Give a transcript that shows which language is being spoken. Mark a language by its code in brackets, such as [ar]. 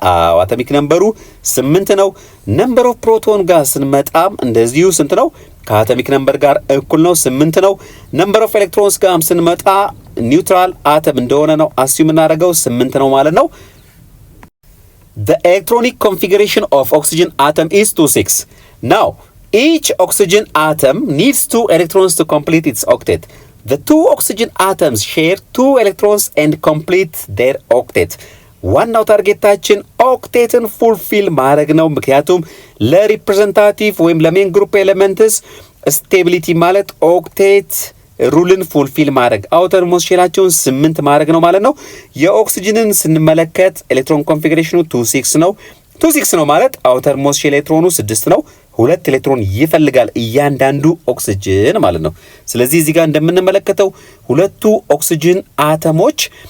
[am] አዎ አቶሚክ ነምበሩ 8 ነው። ነምበር ኦፍ ፕሮቶን ጋር ስንመጣም እንደዚሁ ስንት ነው? ከአቶሚክ ነምበር ጋር እኩል ነው፣ 8 ነው። ነምበር ኦፍ ኤሌክትሮንስ ጋር ስንመጣ ኒውትራል አተም እንደሆነ ነው አስዩም እናደርገው፣ 8 ነው ማለት ነው። [en] The electronic configuration of oxygen atom is 2,6. Now, each oxygen atom needs 2 electrons to complete its octet. The 2 oxygen atoms share 2 electrons and complete their octet. [am] ዋናው ታርጌታችን ኦክቴትን ፉልፊል ማድረግ ነው። ምክንያቱም ለሪፕሬዘንታቲቭ ወይም ለሜን ግሩፕ ኤሌመንትስ ስቴቢሊቲ ማለት ኦክቴት ሩልን ፉልፊል ማድረግ አውተር ሞስት ሼላቸውን 8 ማድረግ ነው ማለት ነው። የኦክሲጅንን ስንመለከት ኤሌክትሮን ኮንፊግሬሽኑ 2,6 ነው። 2,6 ነው ማለት አውተር ሞስት ሼል ኤሌክትሮኑ 6 ነው። 2 ኤሌክትሮን ይፈልጋል እያንዳንዱ ኦክሲጅን ማለት ነው። ስለዚህ እዚህ ጋር እንደምንመለከተው ሁለቱ ኦክሲጅን አተሞች